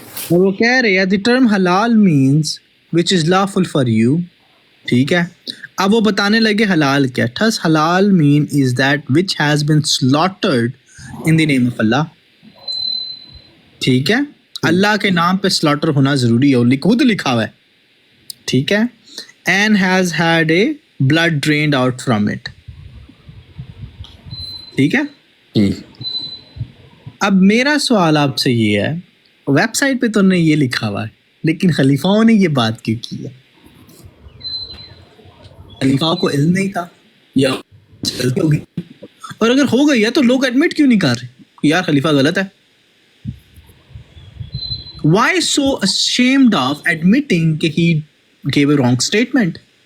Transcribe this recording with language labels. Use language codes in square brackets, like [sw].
[en] اور وہ کہہ رہے ہیں the term halal means which is lawful for you. [ur] ٹھیک ہے, اب وہ بتانے لگے حلال کیا. [en] thus halal mean is that which has been slaughtered in the name of Allah. [ur] ٹھیک ہے, اللہ کے نام پہ سلاٹر ہونا ضروری ہے, اور خود لکھا ہوا ہے. ٹھیک ہے, [en] and has had a blood drained out from it. [ur] ٹھیک ہے. اب میرا سوال آپ سے یہ ہے, ویب سائٹ پہ تو نے یہ لکھا ہوا ہے, لیکن خلیفاؤں نے یہ بات کیوں کی ہے؟ خلیفاؤں کو علم نہیں تھا یا غلطی ہو گئی؟ اور اگر ہو گئی ہے تو لوگ ایڈمٹ کیوں نہیں کر رہے کہ یار خلیفہ غلط ہے؟ [en] Why so ashamed of admitting [ur] کہ [en] he gave a wrong statement?